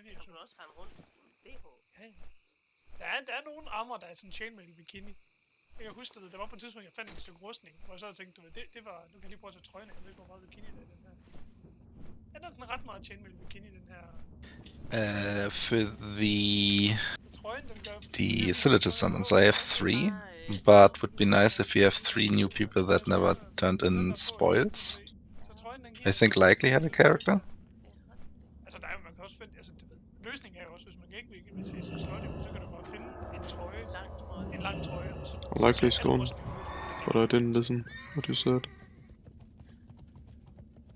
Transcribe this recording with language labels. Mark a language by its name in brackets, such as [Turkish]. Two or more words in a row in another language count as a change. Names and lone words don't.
[Danish] kan du også rende rundt i BH. Ja. Der er nogle armer, der er sådan [English] chainmail bikini. [Danish] Jeg kan huske, at der var på et tidspunkt, jeg fandt et stykke rustning, hvor jeg så tænkte, det var, nu kan jeg lige prøve at tage trøjen af, jeg ved ikke, hvor meget bikini der er i den her. Den er sådan ret meget [English] chainmail bikini, [Danish] den her. [English] For the Silitus summons, I have 3, but would be nice if you have 3 new people that never turned in spoils. I think likely had a character. [Danish] Altså, man kan også finde, altså, løsningen er jo også, hvis man ikke vil se så slot, så kan du bare finde en trøje, en lang trøje, og så [English] Likely's gone, but I didn't listen what you said.